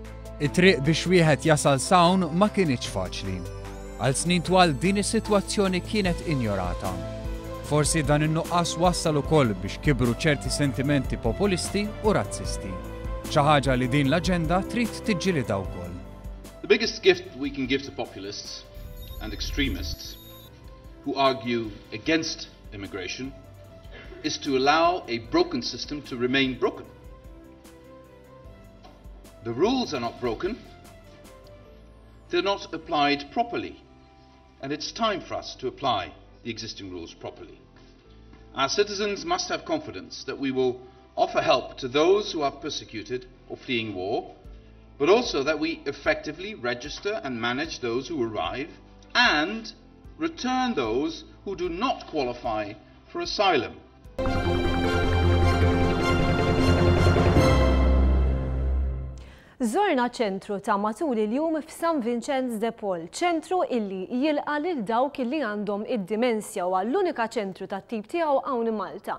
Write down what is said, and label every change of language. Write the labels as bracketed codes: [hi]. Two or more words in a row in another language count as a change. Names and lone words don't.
[mt] It-triq biex wieħed jasal sawn ma kienx faċli. Għal snin twal din is-sitwazzjoni kienet injorata. Forsi dan in-nuqqas wassal ukoll biex kibru ċerti sentimenti populisti u razzisti. Xi ħaġa li din l-aġenda trid tiġġielidha wkoll. [en] The biggest gift we can give to populists and extremists who argue against immigration is to allow a broken system to remain broken. The rules are not broken, they're not applied properly, and it's time for us to apply the existing rules properly. Our citizens must have confidence that we will offer help to those who are persecuted or fleeing war, but also that we effectively register and manage those who arrive and return those who do not qualify for asylum. [mt] Żorna ċentru ta' matul il-jum f'San Vincenz de Paul, ċentru illi jilqa' lil dawk illi għandhom id-dimensja u għall-unika ċentru tat-tip tiegħu hawn Malta.